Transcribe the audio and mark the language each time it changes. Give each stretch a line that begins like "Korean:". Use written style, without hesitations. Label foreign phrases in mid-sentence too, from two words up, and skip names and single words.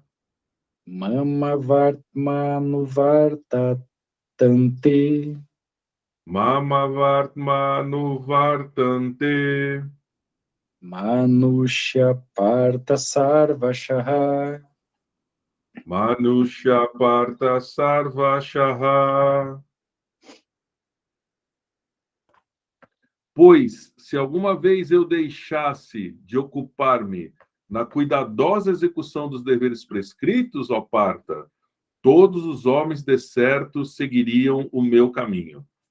Sanskrit: mama vartmanuvartatante mama vartmanu vartante manushya parta sarvashaha Manusha Parta Sarvashaha.
Portuguese: Pois, se alguma vez eu deixasse de ocupar-me na cuidadosa execução dos deveres prescritos, ó Parta, todos os homens decertos seguiriam o meu caminho.